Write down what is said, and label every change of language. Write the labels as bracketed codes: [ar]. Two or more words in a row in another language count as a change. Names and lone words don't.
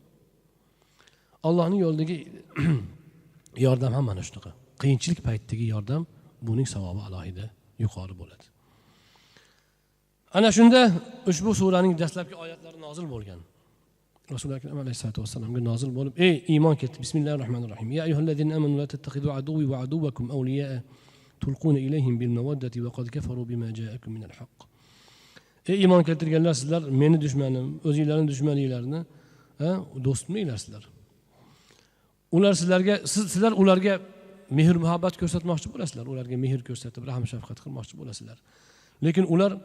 [uz] Allohning yo'lidagi yordam ham mana shunaqa. Qiyinchilik paytidagi yordam buning savobi alohida yuqori bo'ladi. Ana shunda ushbu suraning dastlabki oyatlari nozil bo'lgan. Rasululloh akram alayhisolatu vasallamga nozil bo'lib, ey iymon keltir. Bismillahirrohmanirrohim. [ar] يا أيها الذين آمنوا لا تتخذوا عدوي وعدوكم أولياء تلقون إليهم بالمودة وقد كفروا بما جاءكم من الحق. [uz] Ey iymon keltirganlar, sizlar meni dushmanim, o'zingizlarning dushmaninglarni do'st qilmanglar sizlar. Sizlar ularga mehr muhabbat ko'rsatmoqchi bo'lasizlar, ularga mehr ko'rsatib rahm shafqat qilmoqchi bo'lasizlar.